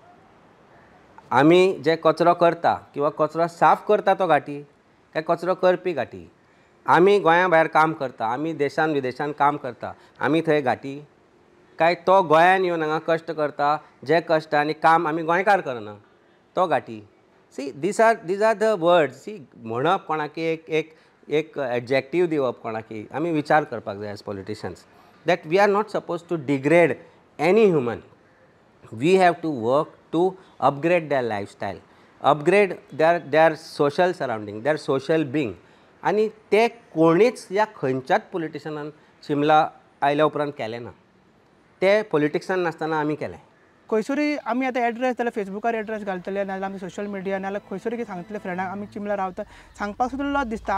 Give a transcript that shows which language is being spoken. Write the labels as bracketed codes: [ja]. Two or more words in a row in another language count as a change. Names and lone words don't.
[kok] आमी जे कचरो करता किंवा कचरो साफ करता तो घाटी काय कचरो करपी घाटी? आमी गोंया भायर काम करता, आमी देशान विदेशान काम करता, आमी थंय घाटी? काय तो गोंयान येवन हांगा कश्ट करता, जे कश्ट आनी काम आमी गोंयकार करना तो घाटी? [en] See these are the words. सी [kok] म्हणप कोणाकी एक एडजेक्टीव दिवप कोणाकी आमी विचार करपाक जाय [en] as politicians that we are not suppose to degrade any human. We have to work to upgrade their lifestyle, upgrade their social surrounding, their social being. [kok] आनी ते कोणीच ह्या खंयच्याच पॉलिटिशनान शिमला आयल्या उपरांत केलें ना. ते पॉलिटिक्सान नासतना आमी केलें. खंयसरूय आमी आतां एड्रेस जाल्यार फेसबुकार एड्रेस घालतले नाजाल्यार आमी [en] social media [kok] नाजाल्यार खंयसरूय कितें सांगतले फ्रेंडाक आमी चिंबला रावता सांगपाक सुद्दां लज दिसता.